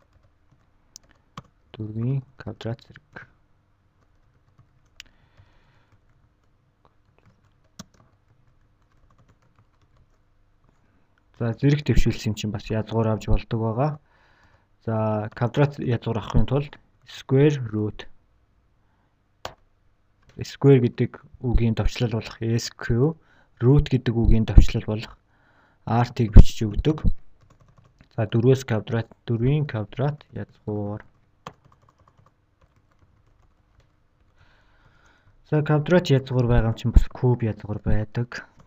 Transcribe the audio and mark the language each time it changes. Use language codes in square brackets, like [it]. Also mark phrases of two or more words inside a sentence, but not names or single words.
[mn] Дөрвийн квадрат зэрэг. За зэрэг төвшүүлсэн чинь бас язгуур авч болдог байгаа. За квадрат язгуур авахын тулд [en] square root. [mn] Square гэдэг үгийн товчлол болох SQ, root гэдэг үгийн товчлол болох RT-г бичиж өгдөг. За 4-өөс квадрат, 4-ийн квадрат язгуур. За квадрат язгуур байгаа юм чинь бас куб язгуур байдаг.